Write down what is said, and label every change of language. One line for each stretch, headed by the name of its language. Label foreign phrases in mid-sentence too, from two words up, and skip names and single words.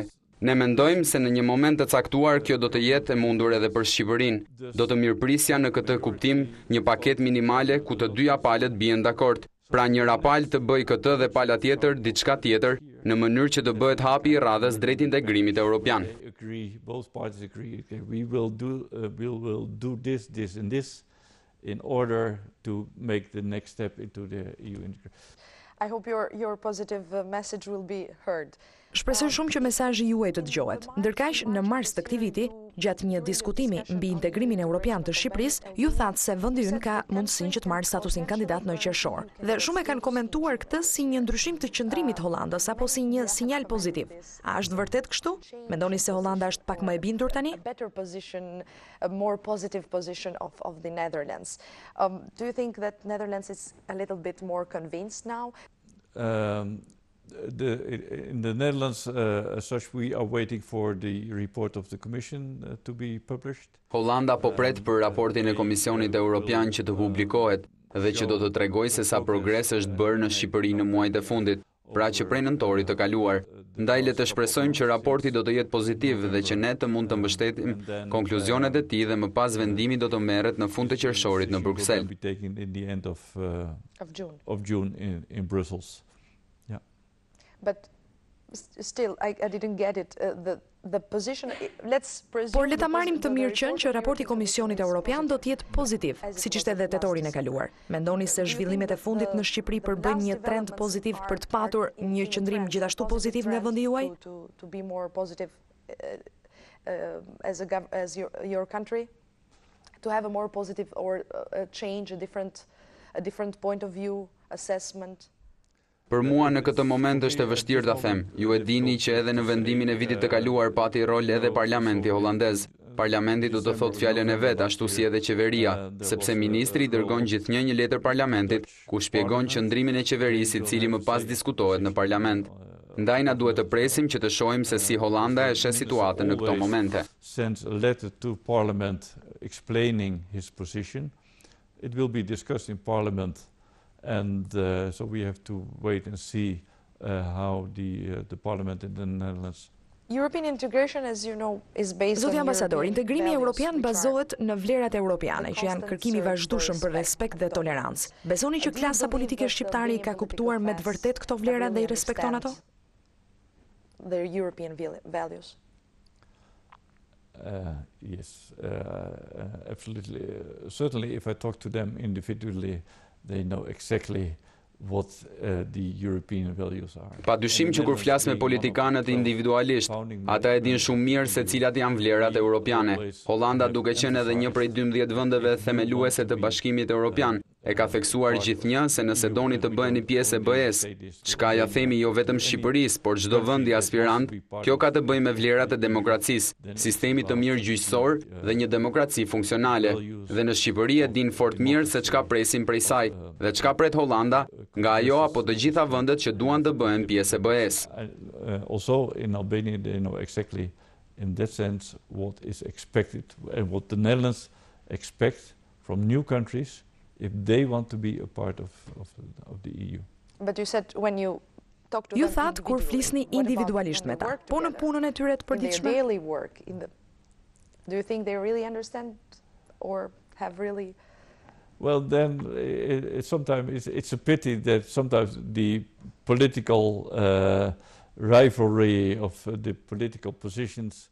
Albanian: Ne mendojmë se në një moment të caktuar kjo do të jetë e mundur edhe për Shqipërinë. Do të mirëprisja në këtë kuptim një paketë minimale ku të dyja palët bien dakord. Pra njëra palë të bëj këtë dhe pala tjetër diçka tjetër, në mënyrë që të bëhet hapi i radhës drejt integrimit evropian.
English: Both parties agree, okay, we will do this and this in order to make the next step into the EU integration. I hope your positive message will be heard.
Albanian: Shpresoj shumë që mesazhi juaj të dëgjohet. Ndërkaq, në mars të këtij viti, gjatë një diskutimi mbi integrimin evropian të Shqipërisë, ju thatë se vendi ynë ka mundësinë që të marrë statusin kandidat në qershor. Dhe shumë e kanë komentuar këtë si një ndryshim të qëndrimit Hollandës apo si një sinjal pozitiv. A është vërtet kështu? Mendoni se Holanda është pak më e bindur tani?
English: A more positive position of the Netherlands. Do you think that Netherlands is a little bit more convinced now? In the Netherlands, as such, we are waiting for the report of the Commission to be published.
Albanian: Holanda po pret për raportin e Komisionit Evropian që të publikohet dhe që do të tregojë se sa progres është bërë në Shqipëri në muajt e fundit, pra që prej nëntorit të kaluar. Ndaj le të shpresojmë që raporti do të jetë pozitiv dhe që ne të mund të mbështetim konkluzionet e tij dhe më pas vendimi do të merret në fund të qershorit në Bruksel.
English: Of June in Brussels. But still, I didn't get it. The position. Let's presume.
Albanian: Por le ta marrim të mirë qenë që raporti i Komisionit Evropian do të jetë pozitiv, siç ishte edhe tetorin e kaluar. Mendoni se zhvillimet e fundit në Shqipëri përbëjnë një trend pozitiv për të patur një qëndrim gjithashtu pozitiv nga vendi juaj?
English: To be more positive as your country, to have a more positive or a change, a different point of view, assessment.
Albanian: Për mua në këtë moment është e vështirë ta them. Ju e dini që edhe në vendimin e vitit të kaluar pati rol edhe parlamenti holandez. Parlamenti do të thotë fjalën e vet, ashtu si edhe qeveria, sepse ministri dërgon gjithnjë një letër parlamentit ku shpjegon qëndrimin e qeverisë, i cili më pas diskutohet në parlament. Ndaj na duhet të presim që të shohim se si Holanda e sheh situatën në këto momente.
English: Sends a letter to Parliament explaining his position. It will be discussed in Parliament. And so we have to wait and see how the Parliament in the Netherlands. European integration, as you know, is based on
Albanian: Zoti ambasador, integrimi evropian bazohet në vlerat europiane, që janë kërkimi vazhdueshëm për respekt dhe tolerancë. Besoni që klasa politike shqiptare i ka kuptuar me të vërtet këto vlera dhe i respekton ato?
English: Their European values. Yes, absolutely. Certainly, if I talk to them individually, they know exactly what the European values are.
Albanian: Pa dyshim që kur flas me politikanët individualisht, ata e din shumë mirë se cilat janë vlerat europiane. Holanda, duke qenë edhe një prej 12 vendeve themeluese të Bashkimit Evropian, e ka theksuar gjithnjë se nëse doni të bëheni pjesë e BE-s, çka ja themi jo vetëm Shqipërisë, por çdo vendi aspirant, kjo ka të bëjë me vlerat e demokracisë, sistemi të mirë gjyqësor dhe një demokraci funksionale. Dhe në Shqipëri e din fort mirë se çka presim prej saj dhe çka pret Holanda nga ajo apo të gjitha vendet që duan të bëhen pjesë e BE-s.
English: Also in Albania they know exactly in that sense what is expected and what the Netherlands expect from new countries if they want to be a part of the EU. But you said when you talk to
Albanian: Ju
English: them
Albanian: thatë kur flisni individualisht me ta, po në punën e tyre të përditshme?
English: Daily work do you think they really understand or have really? Well, then sometimes it's a pity that sometimes the political rivalry of the political positions.